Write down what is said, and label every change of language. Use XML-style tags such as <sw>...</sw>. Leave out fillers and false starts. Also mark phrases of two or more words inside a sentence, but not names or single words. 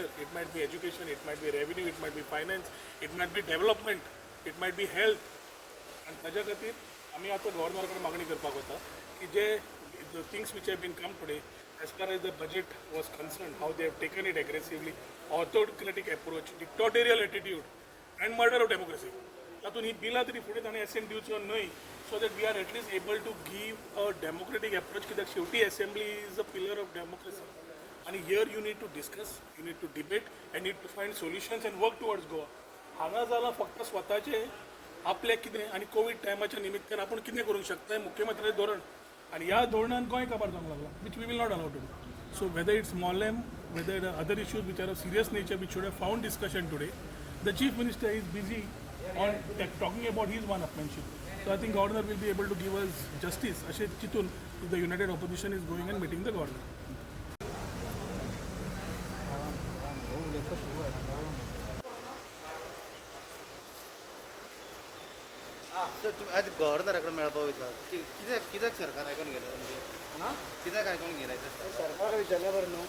<en>It might be education, it might be revenue, it might be finance, it might be development, it might be health. And</en> <kok>ताज्या खातीर आमी आतां गव्हर्नराकडे मागणी करपाक वता की जे</kok> <en>the things which have been come today as far as the budget was concerned, how they have taken it aggressively, autocratic approach, dictatorial attitude and murder of democracy.</en> <kok>तातूंत ही बिलां तरी फुडें ताणें एसेंट दिवचो न्हय</kok> <en>so that we are at least able to give a democratic approach कित्याक शेवटी assembly is a pillar of democracy and here you need to discuss, you need to debate and need to find solutions and work towards Goa.</en> <kok>हांगा जालां फक्त स्वताचे आपले कितें आनी कोविड टायमाच्या निमित्तान आपूण कितें करूंक शकता मुख्यमंत्र्याचें धोरण आनी ह्या धोरणान गोंय काबार जावंक लागला</kok> <en>which we will not allow to do. So whether it's Mollem, whether other issues which are of serious nature which should have found discussion today, the chief minister is busy on talking about his one-upmanship. So I think governor will be able to give us justice.</en> <kok>अशें चिंतून,</kok> <en>if the united opposition is going and meeting the governor.</en> <kok>तर तुम्ही आज गव्हर्नराकडे मेळपाक वयता कित्याक सरकार आयकून गेलं म्हणजे कित्याक आयकून गेलाय सरकाराक विचारल्या बरें न्हू</kok>